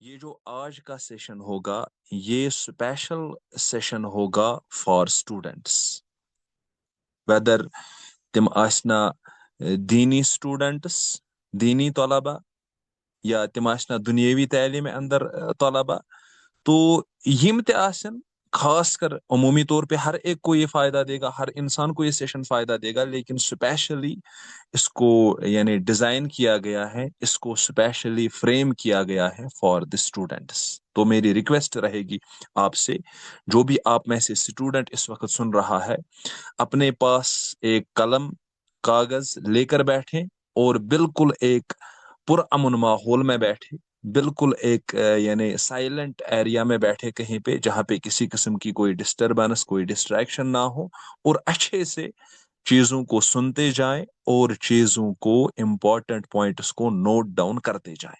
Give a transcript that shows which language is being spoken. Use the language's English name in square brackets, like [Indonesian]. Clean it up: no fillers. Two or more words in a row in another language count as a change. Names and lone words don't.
[Urdu] یہ جو آج کا سیشن ہوگا یہ [English] special session [Urdu] ہوگا [English] for students whether [Kashmiri] تم آسنا دینی اسٹوڈنٹس دینی طلبہ یا تم آسنا دنیاوی تعلیم اندر طلبہ تو یم تہ آسن [Urdu] خاص کر عمومی طور پہ ہر ایک کو یہ فائدہ دے گا، ہر انسان کو یہ سیشن فائدہ دے گا، لیکن اسپیشلی اس کو یعنی ڈیزائن کیا گیا ہے، اس کو اسپیشلی فریم کیا گیا ہے [English] for the students. [Urdu] تو میری ریکویسٹ رہے گی آپ سے، جو بھی آپ میں سے اسٹوڈنٹ اس وقت سن رہا ہے، اپنے پاس ایک قلم کاغذ لے کر بیٹھیں اور بالکل ایک پرامن ماحول میں بیٹھے، بالکل ایک یعنی [English] silent area [Urdu] میں بیٹھے کہیں پہ جہاں پہ کسی قسم کی کوئی ڈسٹربنس کوئی ڈسٹریکشن نہ ہو، اور اچھے سے چیزوں کو سنتے جائیں اور چیزوں کو [English] important points [Urdu] کو [English] note down [Urdu] کرتے جائیں۔